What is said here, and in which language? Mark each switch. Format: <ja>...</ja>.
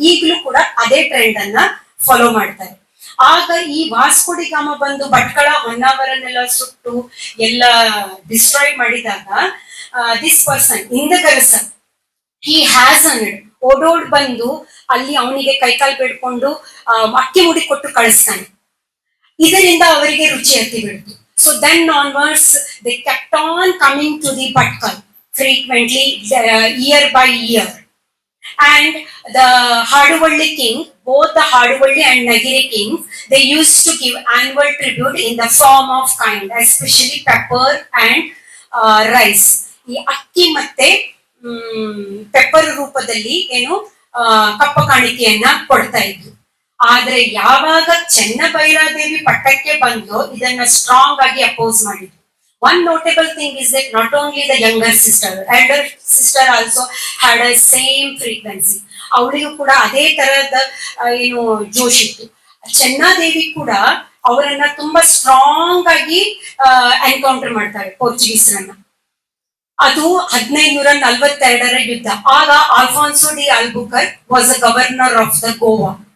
<kn>ಈಗಲೂ ಕೂಡ ಅದೇ ಟ್ರೆಂಡ್ ಅನ್ನ ಫಾಲೋ ಮಾಡ್ತಾರೆ. ಆಗ ಈ ವಾಸ್ಕೋಡಿ ಗಾಮ ಬಂದು ಭಟ್ಕಳ ಹೊನ್ನಾವರನ್ನೆಲ್ಲ ಸುಟ್ಟು ಎಲ್ಲ ಡಿಸ್ಟ್ರಾಯ್ ಮಾಡಿದಾಗ ದಿಸ್ ಪರ್ಸನ್ ಇಂದಗರಸನ್ ಹಿ ಹ್ಯಾಸ್ ಅನ್ಡ್ ಓಡೋಡ್ ಬಂದು ಅಲ್ಲಿ ಅವನಿಗೆ ಕೈಕಾಲು ಬೇಡ್ಕೊಂಡು ಅಕ್ಕಿ ಮುಡಿ ಕೊಟ್ಟು ಕಳಿಸ್ತಾನೆ. ಇದರಿಂದ ಅವರಿಗೆ ರುಚಿ ಹತ್ತಿ ಬಿಡ್ತು.</kn> <en>So then onwards they kept on coming to the Bhatkal frequently year by year. And the Haduvalli king, both the Haduvalli and Nagiri kings, they used to give annual tribute in the form of kind, especially pepper and rice.</en> <kn>ಈ ಅಕ್ಕಿ ಮತ್ತೆ pepper ರೂಪದಲ್ಲಿ ಏನು ಕಪ್ಪ ಕಾಣಿಕೆಯನ್ನ ಕೊಡ್ತಾ ಇದ್ರು. ಆದ್ರೆ ಯಾವಾಗ ಚೆನ್ನಭೈರಾದೇವಿ ಪಟ್ಟಕ್ಕೆ ಬಂದು ಇದನ್ನ ಸ್ಟ್ರಾಂಗ್ ಆಗಿ ಅಪೋಸ್ ಮಾಡಿದ್ರು.</kn> <en>One notable thing is that not only the younger sister, elder sister also had a same frequency.</en> <kn>ಅವಳಿಗೂ ಕೂಡ ಅದೇ ತರಹದ ಏನು ಜೋಶ್ ಇತ್ತು. ಚೆನ್ನಾದೇವಿ ಕೂಡ ಅವರನ್ನ ತುಂಬಾ ಸ್ಟ್ರಾಂಗ್ ಆಗಿ ಎನ್ಕೌಂಟರ್ ಮಾಡ್ತಾರೆ ಪೋರ್ಚುಗೀಸರನ್ನ. ಅದು 1542ರ ಯುದ್ಧ. ಆಗ</kn> <en>Alfonso de Albuquerque was a governor of the Goa.</en>